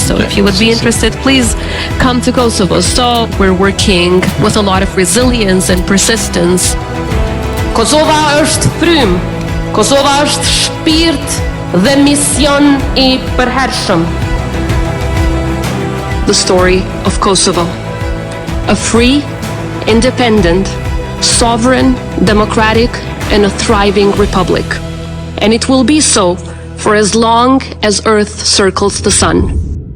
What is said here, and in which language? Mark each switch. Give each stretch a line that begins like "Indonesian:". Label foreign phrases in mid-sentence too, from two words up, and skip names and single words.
English: So if you would be interested, please come to Kosovo. So we're working with a lot of resilience and persistence.
Albanian: Kosova është frymë, Kosova është shpirt dhe mision I përhershëm.
English: The story of Kosovo, a free, independent, sovereign, democratic, and a thriving republic. And it will be so for as long as Earth circles the sun.